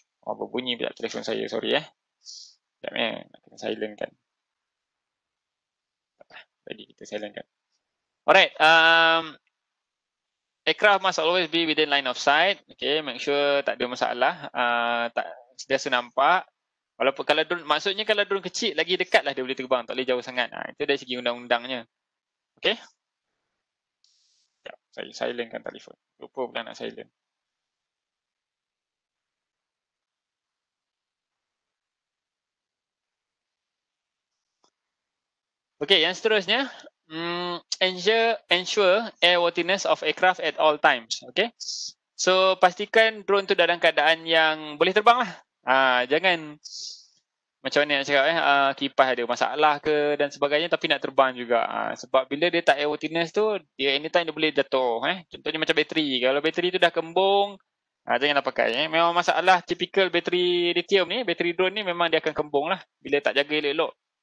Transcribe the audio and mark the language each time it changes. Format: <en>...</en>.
<ms>Berbunyi pula telefon saya, sorry Sekejap nak kena silent kan. Tadi kita silent kan.</ms> <en>Alright, aircraft must always be within line of sight.</en> <ms>Okay, make sure tak ada masalah. Tak sentiasa nampak. Walaupun kalau drone, maksudnya kalau drone kecil lagi dekat lah dia boleh terbang, tak boleh jauh sangat. Itu dari segi undang-undangnya.</ms> <en>Okay.</en> <ms>Saya silentkan telefon. Lupa pula nak silent. Okay, yang seterusnya.</ms> <en>Ensure airworthiness of aircraft at all times. Okay.</en> <ms>So, pastikan drone tu dalam keadaan yang boleh terbang lah. Jangan macam mana nak cakap kipas ada masalah ke dan sebagainya tapi nak terbang juga. Sebab bila dia tak airworthiness tu, dia anytime dia boleh jatuh. Contohnya macam bateri. Kalau bateri tu dah kembung, janganlah pakai. Memang masalah typical bateri lithium ni, bateri drone ni memang dia akan kembung lah bila tak jaga elok-elok.</ms>